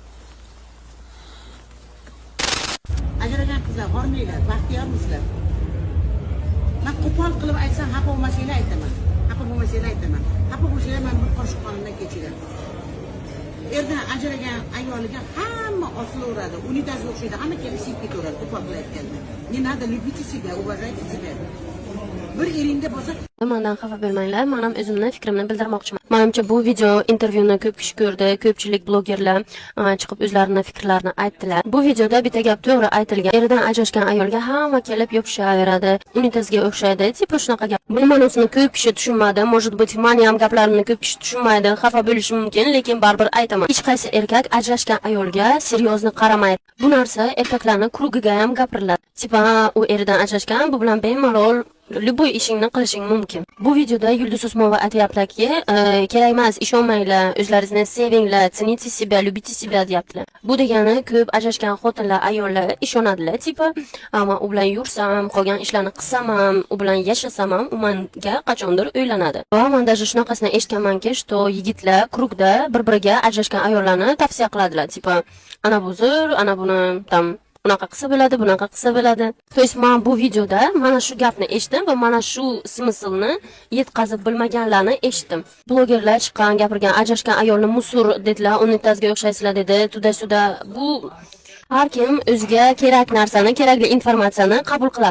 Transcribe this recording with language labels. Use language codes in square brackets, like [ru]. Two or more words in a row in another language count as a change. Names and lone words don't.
[uz] ajragan qizlar bormanglar, baxtiyormisizlar? Men qo'pol qilib aytsam, xafa bo'lmasanglar aytaman. Xafa bo'lsanglar men bir qoshiq qonimdan kechiring. Erdan ajragan ayoliga hamma osilaveradi, unitazga o'xshaydi, hamma kelib siyib ketaveradi qo'pol qilayotganda. [ru] Не надо любите себя, уважайте себя. [uz] Bir eringda bo'lsa Mendan xafa bo'lmanglar, men ham o'zimni fikrimni bildirmoqchiman. Menimcha bu video intervyuni ko'p kishi ko'rdi, ko'pchilik blogerlar chiqib o'zlarining fikrlarini aytdilar. Bu videoda bitta gap to'g'ri aytilgan. Eridan ajrashgan ayolga hamma kelib yopishaveradi, unitazga o'xshaydi, tipa shunaqa gap. Bu ma'nosini ko'p kishi tushunmadi, [ru] может быть, [uz] meni ham gaplarimni ko'p kishi tushunmaydi, xafa bo'lishi mumkin, lekin baribir aytaman. Hech qaysi erkak ajrashgan ayolga seryozni qaramaydi. Bu narsa erkaklarning krugiga ham gapiriladi. Tipa u eridan ajrashgan, bu bilan bemalol любой ishingni qilishing mumkin. Bu videoda Yulduz Usmonova aytayaptiki, kerak emas, ishonmanglar, o'zlaringizni sevinglar, [ru] цените себя, любите себя deyaptilar. [uz] Bu degani ko'p ajrashgan xotinlar, ayollar ishonadilar, tipa, "Ammo u bilan yursam, qolgan ishlarni qilsam ham, u bilan yashasam ham, u menga qachondir uylanadi." Va men даже shunaqasini eshitganmanki, что yigitlar krugda bir-biriga ajrashgan ayollarni tavsiya qiladilar, tipa, "Ana bu zo'r, ana buni tam unaqa qilsa bo'ladi, bunaqa qilsa bo'ladi. [ru] То есть [uz] men bu videoda mana shu gapni eshitdim va mana shu smyslni yetkazib bilmaganlarni eshitdim. Blogerlar chiqqan, gapirgan, ajrashgan ayolni musur dedilar, unitazga o'xshaysizlar dedi, tuda-suda. Bu har kim o'ziga kerak narsani, kerakli informatsiyani qabul qiladi.